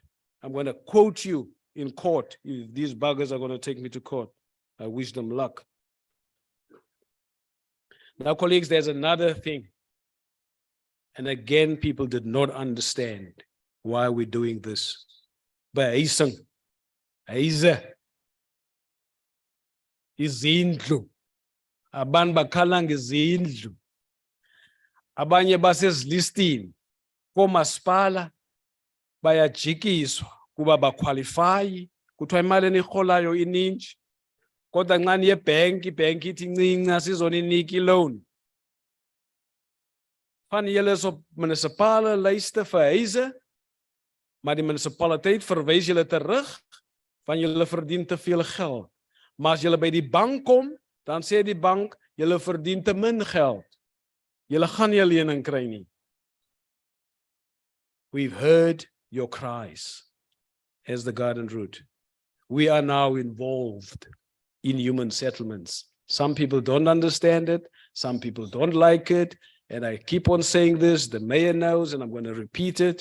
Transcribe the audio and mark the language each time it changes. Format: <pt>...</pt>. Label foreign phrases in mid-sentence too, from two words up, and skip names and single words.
<en>I'm going to quote you in court. If these buggers are going to take me to court, I wish them luck. Now, colleagues, there's another thing. And again, people did not understand why we're doing this.</en> <xh>But izindlu abantu bakhala ngezindlu abanye basezilistini komasipala bayajikiswa kuba baqualify, kuthiwa imali enirholayo ininji, kodwa nxa niye ibhenki ithi incinci asizoninika i-loan.</xh> <af>Van julle is op munisipale lyste verhuise, maar die munisipaliteit verwys julle terug, van julle verdien te veel geld. Maar as julle by die bank kom, dan sê die bank, julle verdien te min geld. Julle gaan nie 'n lening kry nie.</af> <en>We've heard your cries as the garden route. We are now involved in human settlements. Some people don't understand it. Some people don't like it. And I keep on saying this, the mayor knows, and I'm going to repeat it.</en>